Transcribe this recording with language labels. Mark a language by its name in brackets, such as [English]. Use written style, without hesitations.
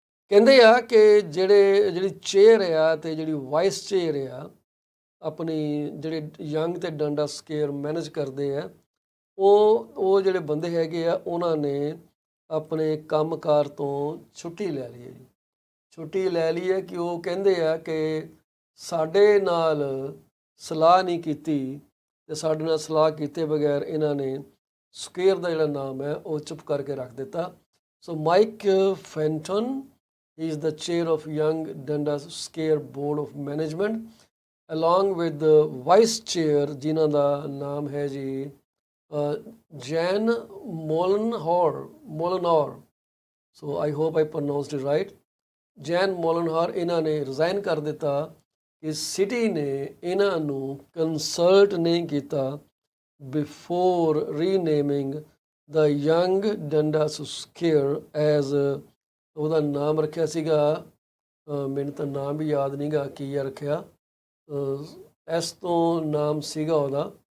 [Punjabi] ਕਹਿੰਦੇ ਆ ਕਿ ਜਿਹੜੀ ਚੇਅਰ ਆ ਅਤੇ ਜਿਹੜੀ ਵਾਈਸ ਚੇਅਰ ਆ, ਆਪਣੀ ਜਿਹੜੇ ਯੰਗ ਅਤੇ ਡੰਡਾ ਸਕੇਅਰ ਮੈਨੇਜ ਕਰਦੇ ਆ, ਉਹ ਜਿਹੜੇ ਬੰਦੇ ਹੈਗੇ ਆ, ਉਹਨਾਂ ਨੇ ਆਪਣੇ ਕੰਮਕਾਰ ਤੋਂ ਛੁੱਟੀ ਲੈ ਲਈ ਹੈ ਜੀ। ਛੁੱਟੀ ਲੈ ਲਈ ਹੈ ਕਿ ਉਹ ਕਹਿੰਦੇ ਆ ਕਿ ਸਾਡੇ ਨਾਲ ਸਲਾਹ ਨਹੀਂ ਕੀਤੀ, ਅਤੇ ਸਾਡੇ ਨਾਲ ਸਲਾਹ ਕੀਤੇ ਬਗੈਰ ਇਹਨਾਂ ਨੇ ਸਕੇਅਰ ਦਾ ਜਿਹੜਾ ਨਾਮ ਹੈ ਉਹ ਚੁੱਪ ਕਰਕੇ ਰੱਖ ਦਿੱਤਾ। [English] so Mike Fenton, he is the chair of Young Dundas Scare Board of Management, along with the vice chair [Punjabi] ਜਿਨ੍ਹਾਂ ਦਾ ਨਾਮ ਹੈ ਜੀ [English] Jan Mollenhauer. So I hope I pronounced it right. [Punjabi] Jain ਮੋਲਨਹੌਰ ਇਹਨਾਂ ਨੇ ਰਿਜ਼ਾਈਨ ਕਰ ਦਿੱਤਾ ਕਿ ਸਿਟੀ ਨੇ ਇਹਨਾਂ ਨੂੰ ਕੰਸਲਟ ਨਹੀਂ ਕੀਤਾ [English] before renaming the Yonge Dundas Square as, [Punjabi] ਉਹਦਾ ਨਾਮ ਰੱਖਿਆ ਸੀਗਾ, ਮੈਨੂੰ ਤਾਂ ਨਾਮ ਵੀ ਯਾਦ ਨਹੀਂ ਗਾ ਕੀ ਰੱਖਿਆ, ਇਸ ਤੋਂ ਨਾਮ ਸੀਗਾ ਉਹਦਾ।